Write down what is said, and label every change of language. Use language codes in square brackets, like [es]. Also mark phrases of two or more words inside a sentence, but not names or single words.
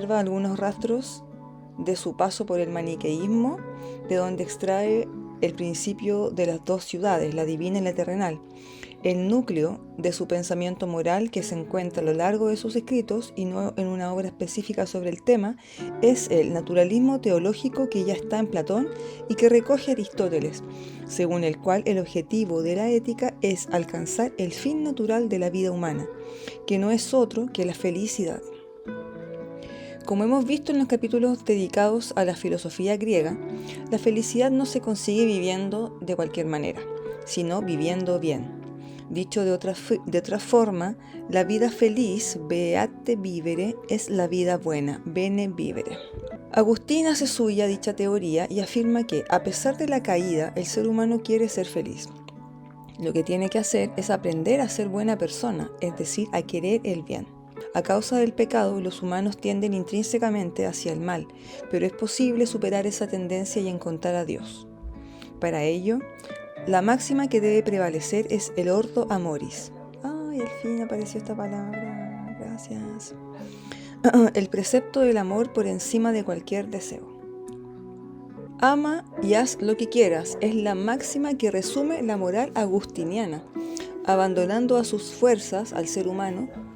[es] Conserva algunos rastros de su paso por el maniqueísmo, de donde extrae el principio de las dos ciudades, la divina y la terrenal, el núcleo de su pensamiento moral que se encuentra a lo largo de sus escritos y no en una obra específica sobre el tema, es el naturalismo teológico que ya está en Platón y que recoge Aristóteles, según el cual el objetivo de la ética es alcanzar el fin natural de la vida humana, que no es otro que la felicidad. Como hemos visto en los capítulos dedicados a la filosofía griega, la felicidad no se consigue viviendo de cualquier manera, sino viviendo bien. Dicho de otra forma, la vida feliz, [la] beate vivere, [es] es la vida buena, [la] bene vivere. [es] Agustín hace suya dicha teoría y afirma que, a pesar de la caída, el ser humano quiere ser feliz. Lo que tiene que hacer es aprender a ser buena persona, es decir, a querer el bien. A causa del pecado, los humanos tienden intrínsecamente hacia el mal, pero es posible superar esa tendencia y encontrar a Dios. Para ello, la máxima que debe prevalecer es el [la] ordo amoris. [es] Ay, al fin apareció esta palabra. Gracias. El precepto del amor por encima de cualquier deseo. Ama y haz lo que quieras es la máxima que resume la moral agustiniana, abandonando a sus fuerzas al ser humano.